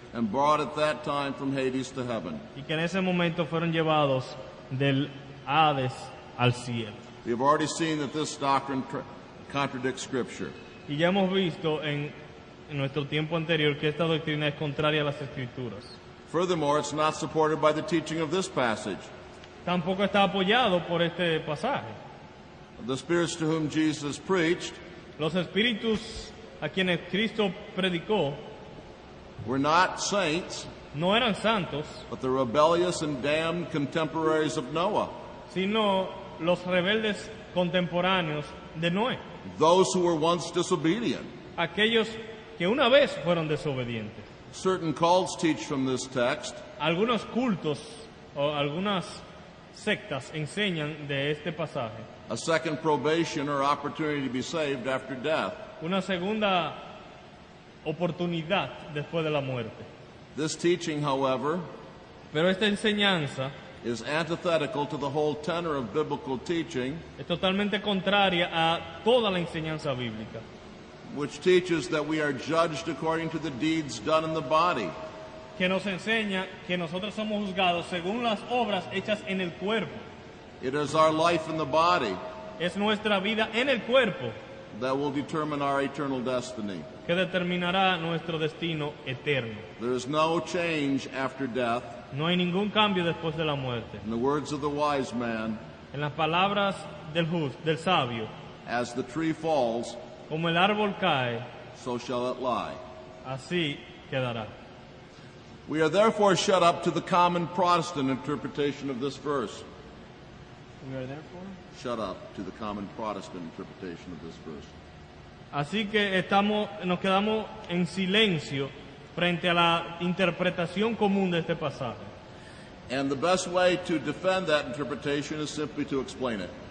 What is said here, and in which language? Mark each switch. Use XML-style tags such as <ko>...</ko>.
<en>and brought at that time from Hades to heaven.</en> <es>y que en ese momento fueron llevados del Hades al cielo.</es> <en>We have already seen that this doctrine contradicts Scripture.</en> <es>Y ya hemos visto en nuestro tiempo anterior que esta doctrina es contraria a las Escrituras.</es> <en>Furthermore, it's not supported by the teaching of this passage.</en> <es>Tampoco está apoyado por este pasaje.</es> <en>The spirits to whom Jesus preached</en> <es>Los espíritus a quienes Cristo predicó</es> <en>were not saints,</en> <es>no eran santos,</es> <en>but the rebellious and damned contemporaries of Noah,</en> <es>sino los rebeldes contemporáneos de Noé,</es> <en>those who were once disobedient.</en> <es>aquellos que una vez fueron desobedientes.</es> <en>Certain cults teach from this text</en> <es>Algunos cultos o algunas sectas enseñan de este pasaje.</es> <en>A second probation or opportunity to be saved after death.</en> <es>Una segunda oportunidad después de la muerte.</es> <en>This teaching, however,</en> <es>Pero esta enseñanza</es> <en>is antithetical to the whole tenor of biblical teaching,</en> <es>es totalmente contraria a toda la enseñanza bíblica,</es> <en>which teaches that we are judged according to the deeds done in the body.</en> <es>que nos enseña que nosotros somos juzgados según las obras hechas en el cuerpo.</es> <en>It is our life in the body</en> <es>Es nuestra vida en el cuerpo</es> <en>that will determine our eternal destiny.</en> <es>que determinará nuestro destino eterno.</es> <en>There is no change after death.</en> <es>No hay ningún cambio después de la muerte.</es> <en>In the words of the wise man,</en> <es>En las palabras del sabio,</es> <en>as the tree falls,</en> <es>como el árbol cae,</es> <en>so shall it lie.</en> <es>así quedará.</es> <en>We are therefore shut up to the common Protestant interpretation of this verse. Shut up to the common Protestant interpretation of this verse.</en> <es>Así que nos quedamos en silencio frente a la interpretación común de este pasaje.</es> <en>And the best way to defend that interpretation is simply to explain it.</en>